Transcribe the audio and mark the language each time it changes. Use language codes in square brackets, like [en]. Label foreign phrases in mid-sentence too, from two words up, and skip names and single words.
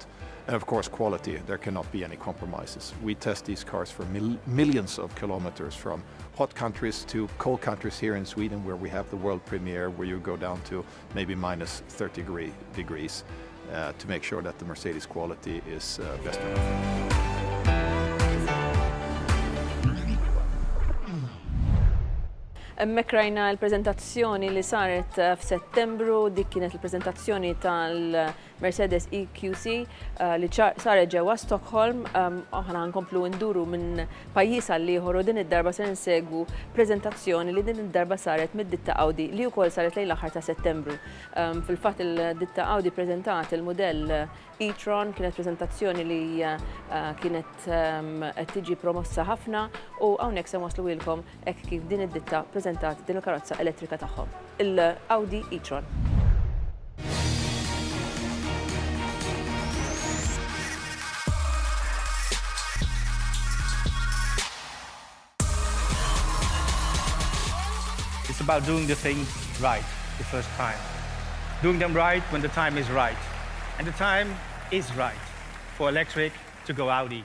[en] And of course, quality, there cannot be any compromises. We test these cars for millions of kilometers, from hot countries to cold countries here in Sweden, where we have the world premiere, where you go down to maybe minus 30 degrees to make sure that the Mercedes quality is best enough. [mt] Emmek rajna l-prezentazzjoni li saret f'Settembru, dik kienet il-prezentazzjoni tal-Mercedes EQC li saret ġewwa Stockholm. Aħna nkomplu nduru minn pajjiż għal ieħor u din id-darba se nsegwu preżentazzjoni li din id-darba saret mid-ditta Audi li wkoll saret lejn l-aħħar ta' Settembru. Fil-fatt il-ditta Audi preżentat il-mudell e-tron, kienet preżentazzjoni li kienet qed tiġi promossa ħafna u hawnhekk se waslu lilkom hekk kif din id-ditta preżentat din il-karozza elettrika tagħhom, il-Audi e-tron. [en] It's about doing the things right the first time. Doing them right when the time is right. And the time is right for electric to go Audi.